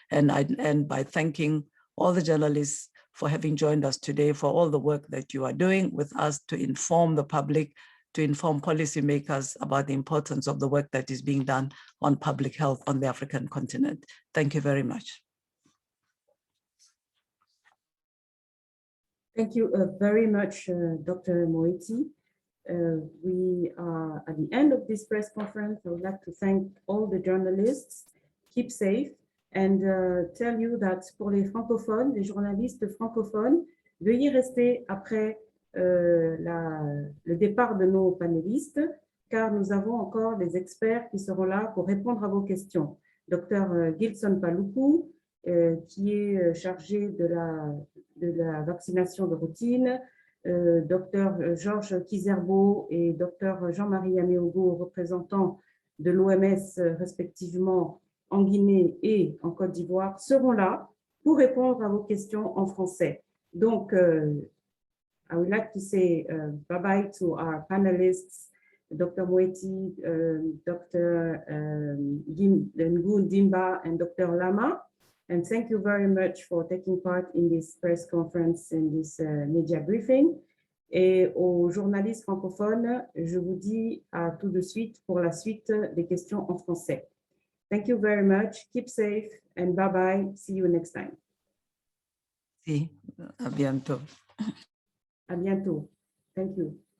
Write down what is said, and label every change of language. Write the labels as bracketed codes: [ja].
[en] And I end by thanking all the journalists for having joined us today, for all the work that you are doing with us to inform the public, to inform policymakers about the importance of the work that is being done on public health on the African continent. Thank you very much. Thank you very much, Dr. Moeti. We are at the end of this press conference. I would like to thank all the journalists. Keep safe, and tell you that [fr] pour les francophones, les journalistes francophones, veuillez rester après le départ de nos panélistes, car nous avons encore des experts qui seront là pour répondre à vos questions. Dr Gilson Paluku, qui est chargé de la vaccination de routine, Dr Georges Kizerbo et Dr Jean-Marie Améogo, représentants de l'OMS respectivement en Guinée et en Côte d'Ivoire, seront là pour répondre à vos questions en français. [en] Donc, I would like to say bye-bye to our panelists, Dr. Moeti, Dr. Ngun Dimba, and Dr. Lama. And thank you very much for taking part in this press conference and this media briefing. [fr] Et aux journalistes francophones, je vous dis à tout de suite pour la suite des questions en français. [en] Thank you very much. Keep safe and bye-bye. See you next time. [fr] Si, à bientôt. À bientôt. [en] Thank you.